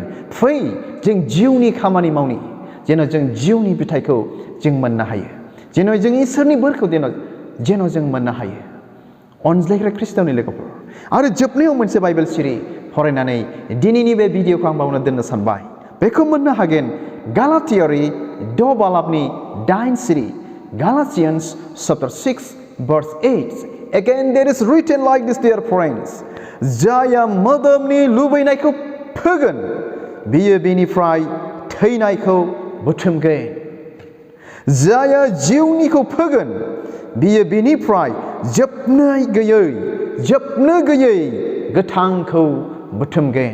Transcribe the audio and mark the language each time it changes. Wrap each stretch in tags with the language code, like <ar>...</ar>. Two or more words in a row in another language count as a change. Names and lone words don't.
<brx>फै जों जिउनि खामानि मावनि, जेन' जों जिउनि फिथाइखौ जों मोननो हायो, जेन' जों इसोरनि बोरखौ जेन' जों मोननो हायो। अनज्लायग्रा ख्रिस्ट'नि लोगोफोर, आरो जोबनायाव मोनसे बाइबेल सिरि फरायनानै दिनैनि बे भिडिअखौ आं बावनो दोननो सानबाय। बेखौ मोननो हागोन गालातियारि 6 बालाबनि 8 सिरि,</brx> <en>Galatians chapter 6 verse 8. Again there is written like this, dear friends,</en> <brx>जाया मोदोमनि लुबैनायखौ फोगोन बियो बेनिफ्राय थैनायखौ बुथुमगोन। जाया जिउनिखौ फोगोन बियो बेनिफ्राय जोबनो गैयै गोथांखौ बुथुमगोन।</brx>